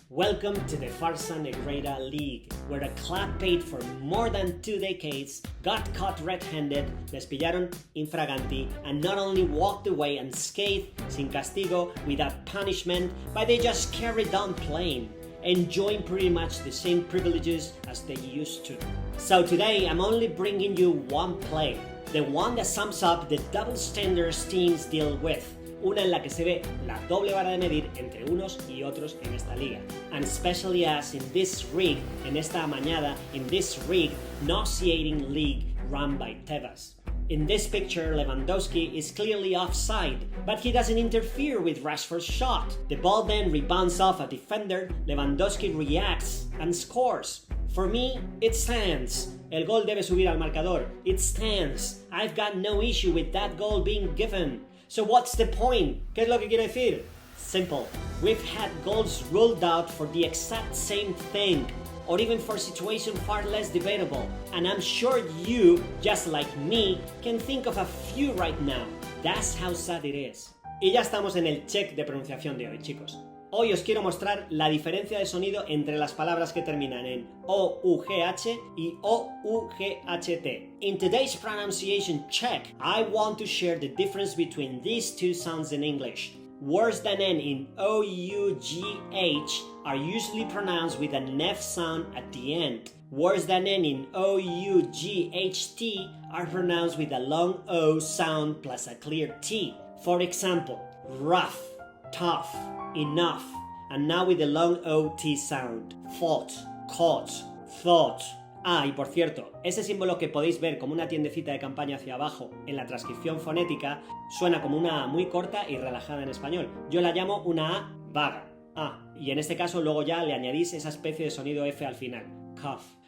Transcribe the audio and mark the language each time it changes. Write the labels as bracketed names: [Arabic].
[English] Welcome to the Farsa Negrera League, where a club paid for more than 2 decades, got caught red-handed, [Spanish] les pillaron infraganti, [English] and not only walked away unscathed, [Spanish] sin castigo, [English] without punishment, but they just carried on playing, enjoying pretty much the same privileges as they used to. So today I'm only bringing you one play. The one that sums up the double standards teams deal with. [Spanish] Una en la que se ve la doble vara de medir entre unos y otros en esta liga. [English] And especially as in this rig, [Spanish] en esta amañada, [English] in this rig, nauseating league run by Tebas. In this picture, Lewandowski is clearly offside, but he doesn't interfere with Rashford's shot. The ball then rebounds off a defender, Lewandowski reacts and scores. For me, it stands. [Spanish] El gol debe subir al marcador. [English] It stands. I've got no issue with that goal being given. So what's the point? [Spanish] ¿Qué es lo que quiero decir? [English] Simple. We've had goals ruled out for the exact same thing, or even for a situation far less debatable. And I'm sure you, just like me, can think of a few right now. That's how sad it is. [Spanish] Y ya estamos en el check de pronunciación de hoy, chicos. Hoy os quiero mostrar la diferencia de sonido entre las palabras que terminan en OUGH y OUGHT. [English] In today's pronunciation check, I want to share the difference between these two sounds in English. Words that end in OUGH are usually pronounced with an F sound at the end. Words that end in OUGHT are pronounced with a long O sound plus a clear T. For example, rough, tough, enough, and now with the long OT sound. Fought, caught, thought. [Spanish] Ah, y por cierto, ese símbolo que podéis ver como una tiendecita de campaña hacia abajo en la transcripción fonética suena como una A muy corta y relajada en español. Yo la llamo una A vaga. Ah, y en este caso luego ya le añadís esa especie de sonido F al final. Cough.